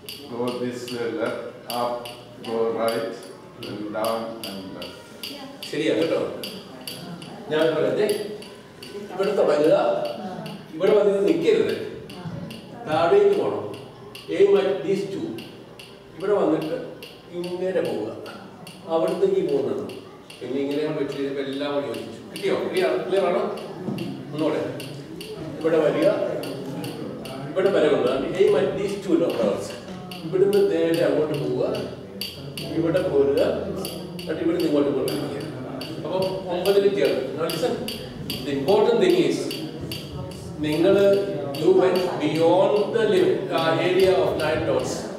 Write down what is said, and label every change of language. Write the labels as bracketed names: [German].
[English] Go this way, left, up, go right, then down and left. [Malayalam] ശരിയാ കേട്ടോ. ഞാൻ പറയട്ടെ, ഇവിടെ തുടങ്ങുക, ഇവിടെ വന്നിട്ട് നിൽക്കരുത്, താഴേക്ക് പോകണം. [English] Aim at these 2. [Malayalam] ഇവിടെ വന്നിട്ട് ഇങ്ങനെ പോവുക, അവിടുത്തേക്ക് പോകുന്നത്. പിന്നെ ഇങ്ങനെ വെച്ച് കഴിഞ്ഞപ്പോൾ എല്ലാം കൂടി യോജിച്ചു. കിട്ടിയോ? ക്ലിയർ ആണോ? ഒന്നുകൂടെ ഇവിടെ വരിക, ഇവിടെ വരെ കൊണ്ടുപോകാം. [English] Aim at these 2 dots. [Malayalam] ഇവിടുന്ന് നേരെ അങ്ങോട്ട് പോവുക, ഇവിടെ പോരുക, എന്നിട്ട് ഇവിടുന്ന് ഇങ്ങോട്ട് കൊണ്ടുപോകുക. അപ്പോൾ 9 ചേർന്ന്. [English] the important thing is [Malayalam] നിങ്ങൾ [English] you went beyond the area of 9 dots.